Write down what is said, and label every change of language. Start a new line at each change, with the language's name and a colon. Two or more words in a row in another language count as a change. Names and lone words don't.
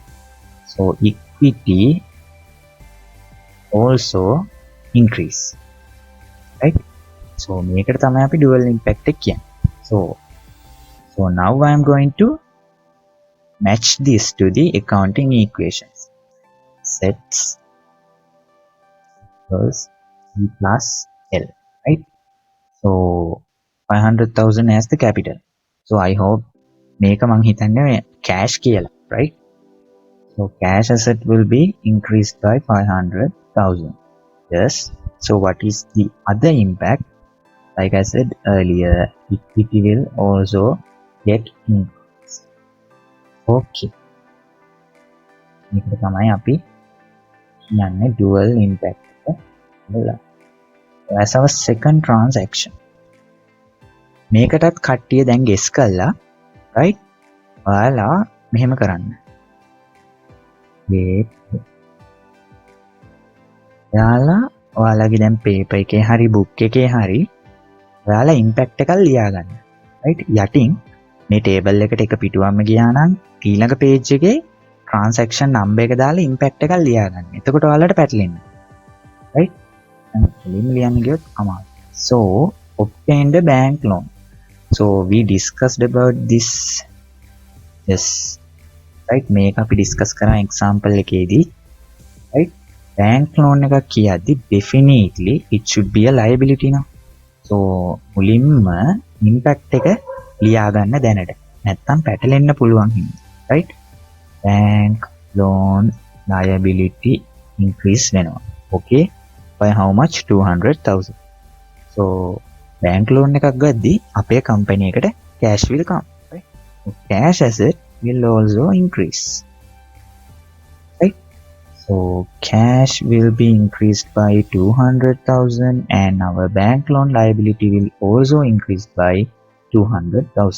English: So equity also increase, right?
Sinhala: So මේකට තමයි අපි
English: dual impact
Sinhala: එක කියන්නේ.
English: So now I am going to match this to the accounting equations. Sets equals E plus L, right? So 500,000 as the capital. So I hope
Sinhala: මේක මං හිතන්නේ cash කියලා,
English: right? So cash asset will be increased by 500,000. Yes. So what is the other impact? Like I said earlier, equity will also get increased.
Sinhala: Okay. මේකට තමයි අපි කියන්නේ
English: dual impact
Sinhala: එක.
English: As our second transaction.
Sinhala: මේකටත් කට්ටිය දැන් guess කළා, right? ඔයාලා මෙහෙම කරන්න. ඔයාලගේ දැන් paper එකේ හරි book එකේ හරි ඔයාලා impact එකක් ලියා ගන්න. right? යටින් මේ table එකට එක පිටුවක්ම ගියා නම් ඊළඟ page එකේ
English: transaction number
Sinhala: එක දාලා impact එකක් ලියා ගන්න. එතකොට ඔයාලට පැටලෙන්නේ. right? එලිම ලියන්න ගියොත් අමාරුයි.
English: So obtain the bank loan. So we discussed about this. Yes. right?
Sinhala: මේක අපි discuss කරා example එකේදී.
English: right? bank loan
Sinhala: එකක් කියද්දි
English: definitely it should be a liability now.
Sinhala: So මුලින්ම impact එක ලියා ගන්න දැනට. නැත්තම් පැටලෙන්න පුළුවන් හින්දා.
English: right? bank loan liability increase වෙනවා. okay? by how much? 200,000. so bank loan
Sinhala: එකක් ගද්දි අපේ company එකට
English: cash will come. right? so cash asset will also increase. right? So cash will be increased by 200,000 and our bank loan liability will also increase by 200,000.